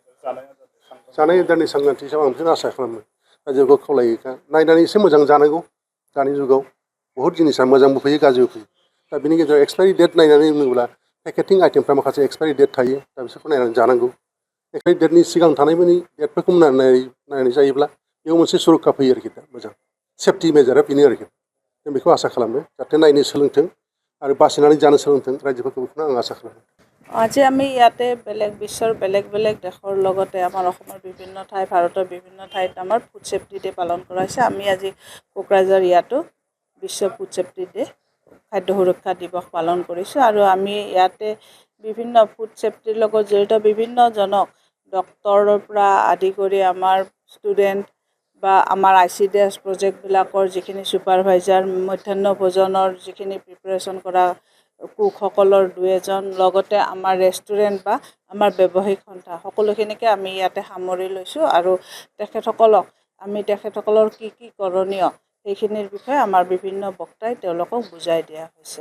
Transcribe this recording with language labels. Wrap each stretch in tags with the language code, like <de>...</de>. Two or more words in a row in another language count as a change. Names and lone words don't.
<brx>जानाय आदारनि सांग्रांथि हिसाबै आं बेखौनो आसा खालामो रायजोखौ खावलायो नायनानै एसे मोजां जानांगौ दानि जुगाव बहुद जिनिसा मोजांबो फैयो गाज्रिबो फैयो दा बिनि गेजेराव</brx> <en>expiry date</en> <brx>नायनानै बुङोब्ला पेकेटिं आइटेमफ्रा माखासे</brx> <en>expiry date</en> <brx>थायो दा बिसोरखौ नायनानै जानांगौ एक्सपायरि डेटनि सिगां थानायफोरनि डेटफोरखौ नायनानै जायोब्ला बेयाव मोनसे सुरक्षा फैयो आरोखि दा मोजां सेफ्टि मेजारा बेनो आरोखि जों बेखौ आसा खालामो जाहाथे नायनो सोलोंथों आरो बासिनानै जानो सोलोंथों रायजोफोरखौ बेखौनो आं आसा खालामो।</brx> <as>আজি আমি ইয়াতে বিশ্বৰ বেলেগ দেশৰ লগতে আমাৰ অসমৰ বিভিন্ন ঠাই ভাৰতৰ বিভিন্ন ঠাইত আমাৰ</as> <en>food safety day</en> <as>পালন কৰা হৈছে। আমি আজি কোকৰাঝাৰ ইয়াতো বিশ্ব</as> <en>food safety day</en> <as>খাদ্য সুৰক্ষা দিৱস পালন কৰিছোঁ আৰু আমি ইয়াতে বিভিন্ন ফুড ছেফটিৰ লগত জড়িত বিভিন্নজনক ডক্তৰৰ পৰা আদি কৰি আমাৰ ষ্টুডেণ্ট বা আমাৰ ICDS প্ৰজেক্টবিলাকৰ যিখিনি ছুপাৰভাইজাৰ মধ্যাহ্ন ভোজনৰ যিখিনি প্ৰিপাৰেশ্যন কৰা কুকসকলৰ 2-এজন লগতে আমাৰ ৰেষ্টুৰেণ্ট বা আমাৰ ব্যৱসায়িক সন্থা সকলোখিনিকে আমি ইয়াতে সামৰি লৈছোঁ আৰু তেখেতসকলৰ কি কৰণীয় সেইখিনিৰ বিষয়ে আমাৰ বিভিন্ন বক্তাই তেওঁলোকক বুজাই দিয়া হৈছে।</as>